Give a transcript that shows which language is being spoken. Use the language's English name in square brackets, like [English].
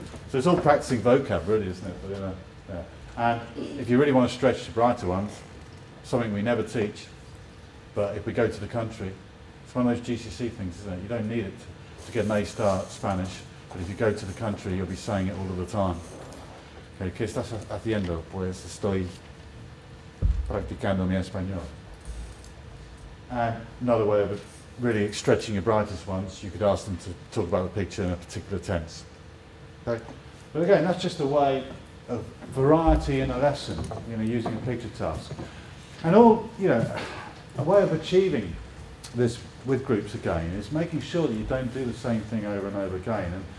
[English] So it's all practicing vocab really, isn't it? But yeah. And if you really want to stretch the brighter ones, something we never teach, but if we go to the country, it's one of those GCSE things, isn't it? You don't need it to get an A star at Spanish, but if you go to the country, you'll be saying it all of the time. Okay, [Spanish] ¿qué estás haciendo? Pues estoy practicando mi español. [English] And another way of really stretching your brightest ones, you could ask them to talk about the picture in a particular tense. Okay? But again, that's just a way of variety in a lesson, you know, using a picture task. And all, you know, a way of achieving this with groups again is making sure that you don't do the same thing over and over again.